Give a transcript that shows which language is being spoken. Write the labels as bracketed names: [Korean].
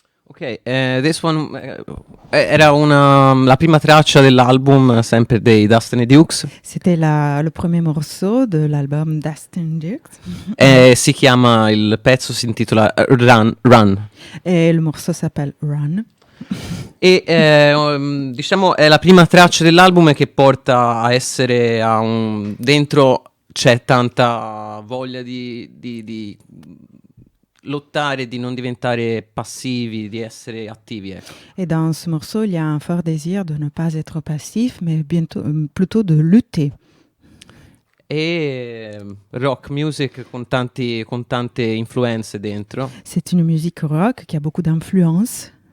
[English] Ok, this one [Italian] era la prima traccia dell'album, sempre dei Dustin Dukes, [French] C'était le premier morceau de l'album Dustin Dukes. [Italian] e il pezzo si intitola Run. [French] Et le morceau s'appelle Run. [Italian] E diciamo è la prima traccia dell'album che porta a essere dentro c'è tanta voglia di lottare, di non diventare passivi, di essere attivi, ecco. [French] Et dans ce morceau, il y a un fort désir de ne pas être passif, mais plutôt de lutter. [Italian] E rock music con tante influenze dentro, [French] C'est une musique rock qui a beaucoup d'influence.